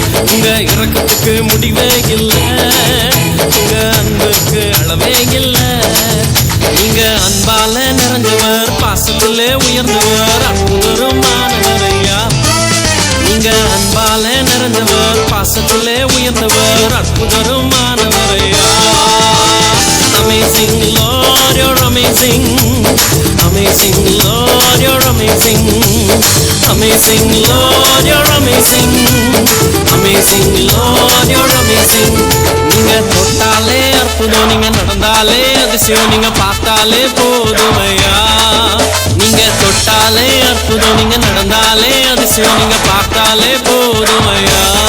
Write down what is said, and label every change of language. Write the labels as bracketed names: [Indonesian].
[Tamil] உங்க இரக்கத்துக்கு முடிவே இல்லை, உங்க அன்பிற்கு அளவே இல்லை. நீங்க அன்பால நிறைஞ்சவர், பாசத்திலே உயர்ந்தவர், அற்புதரும் மாணவரையா. நீங்க அன்பால நிறைஞ்சவர், பாசத்திலே உயர்ந்தவர், அற்புதரும் மாணவரையா. [English] Amazing Lord, you're amazing. Amazing Lord, you're amazing. Amazing Lord, you're amazing. Amazing Lord, you're amazing. [Tamil] நீங்க தொட்டாலே அற்புதம், நீங்க நடந்தாலே அதிசயம், நீங்க பார்த்தாலே போதுமையா. நீங்க தொட்டாலே அற்புதம், நீங்க நடந்தாலே அதிசயம், நீங்க பார்த்தாலே போதுமையா.